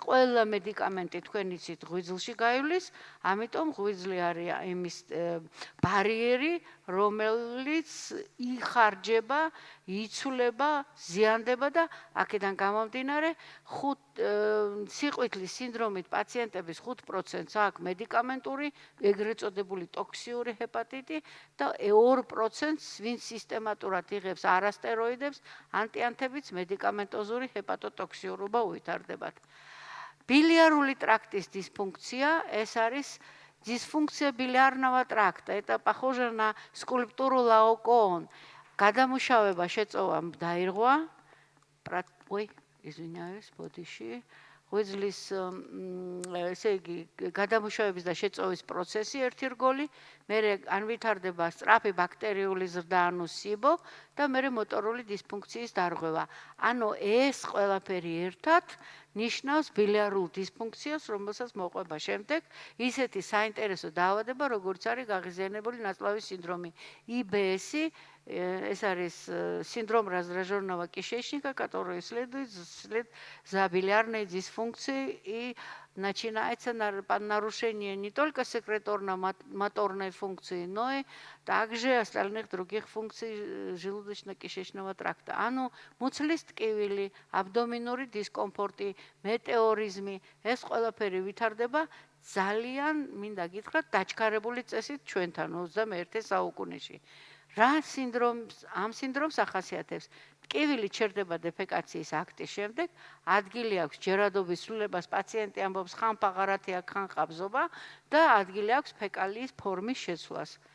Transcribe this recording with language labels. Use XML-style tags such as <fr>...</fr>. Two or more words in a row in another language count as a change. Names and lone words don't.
<ka>ყველა მედიკამენტი თქვენ იცით ღვიძლში გაივლის, ამიტომ ღვიძლი არის იმის ბარიერი, რომელიც იხარჯება, იცვლება, ზიანდება და აქედან გამომდინარე სიყვითლის სინდრომით პაციენტების 5%-ს აქვს მედიკამენტური, ეგრეთ წოდებული ტოქსიური ჰეპატიტი და 2%-ს ვინც სისტემატურად იღებს არასტეროიდებს, ანტიანთებიც მედიკამენტოზური ჰეპატოტოქსიურობა უვითარდებათ. ბილიარული ტრაქტის дисфункция, ეს არის</ka> <ru>дисфункция билиарного тракта. Это похоже на скульптуру Лаокоон.</ru> <ka>გადამუშავება შეწოვა დაირღვა.</ka> <ru>извиняюсь, ბოდიში.</ru> <ka>ღვიძლის ესე იგი გადამუშავების და შეწოვის პროცესი ერთი რგოლი, მერე ან ვითარდება სწრაფი ბაქტერიული ზრდა, ანუ SIBO და მერე მოტორული დისფუნქციის დარღვევა. ანუ ეს ყველაფერი ერთად ნიშნავს ბილიარულ დისფუნქციას, რომელსაც მოყვება შემდეგ ისეთი საინტერესო დაავადება, როგორც არის გაღიზიანებული ნაწლავის синдромი, IBS. ეს არის</ka> <ru>синдром раздраженного кишечника, который следует за билиарной дисфункцией и начинается нарушение не только секреторно-моторной функции, но и также остальных других функций желудочно-кишечного тракта.</ru> <ka>ანუ მუცლის ტკივილი, აბდომინური დისკომფორტი, მეტეორიზმი, ეს ყველაფერი ვითარდება ძალიან მინდა გითხრათ დაჩქარებული წესით ჩვენთან 21 საუკუნეში. ამ სინდრომს ახასიათებს? ტკივილი ჩერდება დეფეკაციის აქტის შემდეგ, ადგილი აქვს ჯერადობის ცვლილებას, პაციენტი ამბობს ხანფაღარათი აქვს, ხანყაბზობა და ადგილი აქვს ფეკალიის ფორმის შეცვლას.</ka>